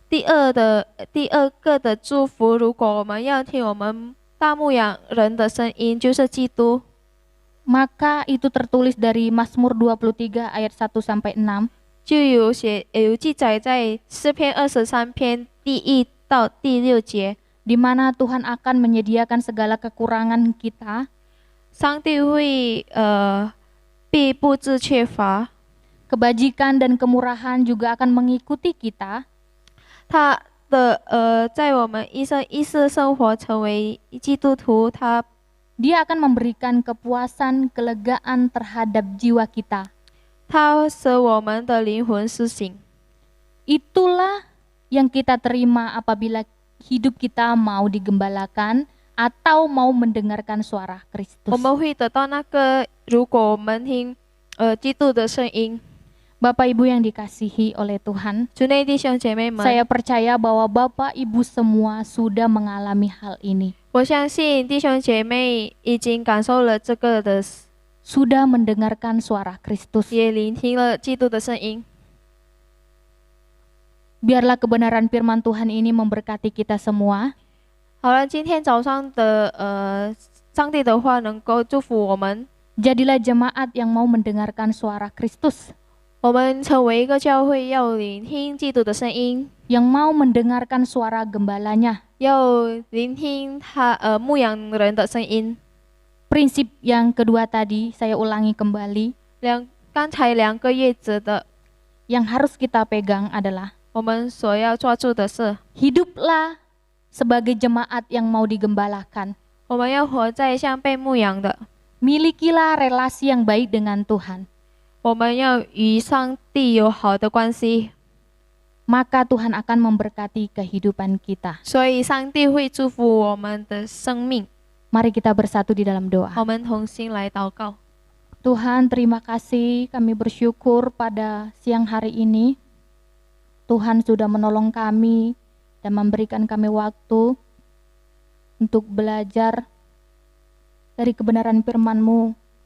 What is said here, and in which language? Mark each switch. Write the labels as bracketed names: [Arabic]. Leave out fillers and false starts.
[Chinese] 第二个的祝福，如果我们要听我们大牧羊人的声音，就是基督。 [Indonesian] maka itu tertulis dari Mazmur 23 ayat 1 sampai 6. [Chinese] 就有记载在诗篇23篇第1到第6节， [Indonesian] di mana Tuhan akan menyediakan segala kekurangan kita, [Chinese] 上帝会必不致缺乏， [Indonesian] kebajikan dan kemurahan juga akan mengikuti kita. [Chinese] 他的在我们一生一世生活成为基督徒， [Indonesian] Dia akan memberikan kepuasan, kelegaan terhadap jiwa kita. [Chinese] 他使我们的灵魂苏醒。 [Indonesian] Itulah yang kita terima apabila hidup kita mau digembalakan atau mau mendengarkan suara [Chinese] 我 [Indonesian] Kristus. [Chinese] 们会得到那个，如果我们听基督的声音。 [Indonesian] Bapak Ibu yang dikasihi oleh Tuhan, [Chinese] 主内弟兄姐妹们， [Indonesian] saya percaya bahwa Bapak Ibu semua sudah mengalami hal ini. [Chinese] 我相信弟兄姐妹已经感受了这个的， [Indonesian] Sudah mendengarkan suara Kristus. [Chinese] 也聆听了基督的声音。 [Indonesian] Biarlah kebenaran firman Tuhan ini memberkati kita semua. [Chinese] 好了，今天早上的上帝的话能够祝福我们， [Indonesian] Jadilah jemaat yang mau mendengarkan suara Kristus, [Chinese] 我们成为一个教会，要聆听基督的声音， [Indonesian] yang mau mendengarkan suara gembalanya. [Chinese] 要聆听他牧羊人的声音。 [Indonesian] Prinsip yang kedua tadi saya ulangi kembali, [Chinese] 刚才2个月子的， [Indonesian] yang harus kita pegang adalah [Chinese] 我们所要抓住的是， [Indonesian] hiduplah sebagai jemaat yang mau digembalakan. [Chinese] 我们要活在像被牧羊的， [Indonesian] Milikilah relasi yang baik dengan Tuhan. [Chinese] 我们要与上帝有好的关系， [Indonesian] Maka Tuhan akan memberkati kehidupan kita. [Chinese] 所以上帝会祝福我们的生命。 [Indonesian] Mari kita bersatu di dalam doa. [Chinese] 我们同心来祷告。 [Indonesian] Tuhan, terima kasih, kami bersyukur pada siang hari ini Tuhan sudah menolong kami dan memberikan kami waktu untuk belajar dari kebenaran firman-Mu.